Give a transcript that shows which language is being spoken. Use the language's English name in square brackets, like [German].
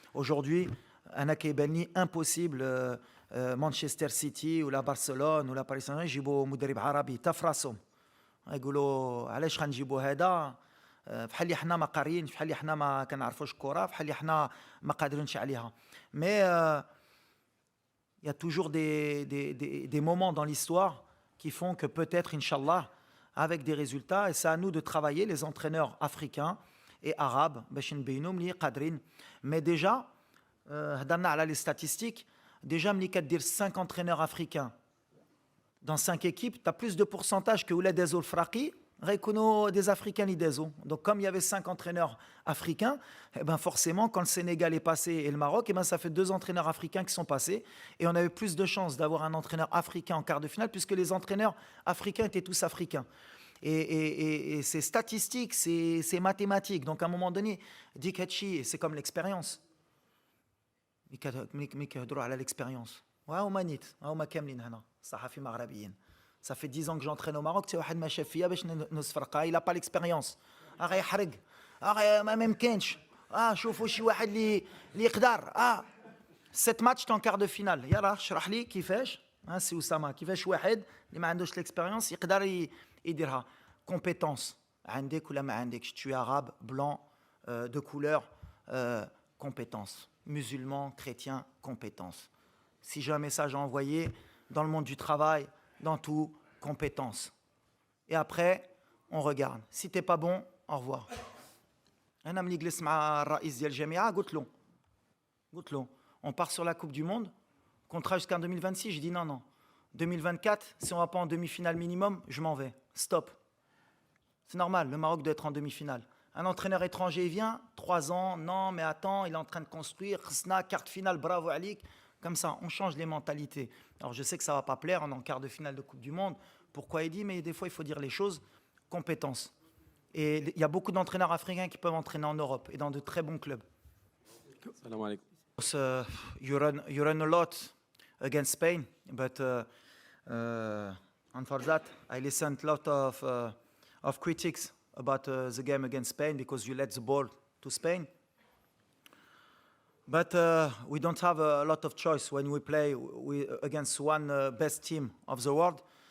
[Arabic] Aujourd'hui, أنا كيبان لي impossible مانشستر سيتي ولا برشلونة ولا باريس سان جيرمان يجيبوا مدرب عربي تا في راسهم. يقولوا علاش غنجيبوا هذا بحال اللي حنا ما قاريين بحال اللي حنا ما كنعرفوش الكره بحال اللي حنا ما قادرينش عليها. [French] Mais il y a toujours des moments dans l'histoire qui font que peut-être inchallah avec des résultats et c'est à nous de travailler les entraîneurs africains et arabes [Arabic] باش نبينوا ملي قادرين. [French] Mais déjà [Arabic] هضرنا على [French] les statistiques. Déjà ملي كدير 5 entraîneurs africains dans 5 équipes, tu as plus de pourcentage que [Arabic] ولاد دازو الفراقي غيكونوا [French] des africains [Arabic] اللي دازو. [French] Donc comme il y avait 5 entraîneurs africains, eh ben forcément quand le Sénégal est passé et le Maroc, eh ben ça fait 2 entraîneurs africains qui sont passés et on avait plus de chances d'avoir un entraîneur africain en quart de finale puisque les entraîneurs africains étaient tous africains. Et c'est statistique, c'est mathématique. Donc à un moment donné, [Arabic] dik hatchi, [French] c'est comme l'expérience. [Arabic] ملي كيهضروا على l'expérience. وهما نيت هما كاملين هنا صحفي مغربيين. [French] Ça fait 10 ans que j'entraîne au Maroc, tu [Arabic] واحد ما شاف فيا باش نصفرقها, [French] il a pas l'expérience. [Arabic] غيحرق. ما يمكنش. شوفوا شي واحد اللي يقدر. [French] 7 ماتش en quart de finale. [Arabic] يلا اشرح لي كيفاش. سي اسامه كيفاش واحد اللي ما عندوش l'expérience يقدر يديرها. Compétence. عندك ولا ما عندكش. [French] Tu es arabe, blanc, de couleur, compétence. Musulman, chrétien, compétence. Si j'ai un message à envoyer dans le monde du travail, dans tout, compétence. Et après, on regarde. Si t'es pas bon, au revoir. [Arabic] أنا ملي جلست مع الرئيس ديال الجامعة قلت له [French] on part sur la Coupe du Monde, contrat jusqu'en 2026. Je dis non. 2024, si on va pas en demi-finale minimum, je m'en vais. Stop. C'est normal, le Maroc doit être en demi-finale. Un entraîneur étranger vient, 3 ans, non, mais attends, il est en train de construire, khsna, carte finale, bravo Alik. Comme ça, on change les mentalités. Alors je sais que ça ne va pas plaire, on est en quart de finale de Coupe du Monde. Pourquoi il dit, mais des fois il faut dire les choses, compétence. Et il y a beaucoup d'entraîneurs africains qui peuvent entraîner en Europe et dans de très bons clubs. [Arabic] Salam alaikum. [English] You run a lot against Spain, but and for that, I listened a lot of critics about the game against Spain because you let the ball to Spain. But we don't have a lot of choice when we play against one best team of the world.